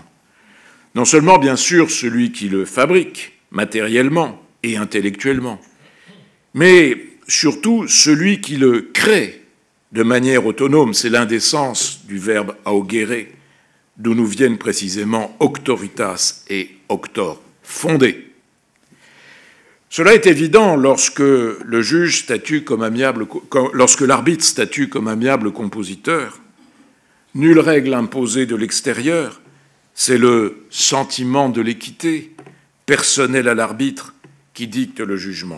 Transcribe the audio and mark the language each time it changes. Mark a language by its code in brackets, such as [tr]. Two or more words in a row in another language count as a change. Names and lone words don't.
[fr] Non seulement, bien sûr, celui qui le fabrique matériellement et intellectuellement, mais surtout celui qui le crée de manière autonome. C'est l'un des sens du verbe augere, d'où nous viennent précisément [la] auctoritas et auctor, [fr] fondé. Cela est évident lorsque le juge statue comme lorsque l'arbitre statue comme amiable compositeur. Nulle règle imposée de l'extérieur, c'est le sentiment de l'équité personnel à l'arbitre qui dicte le jugement.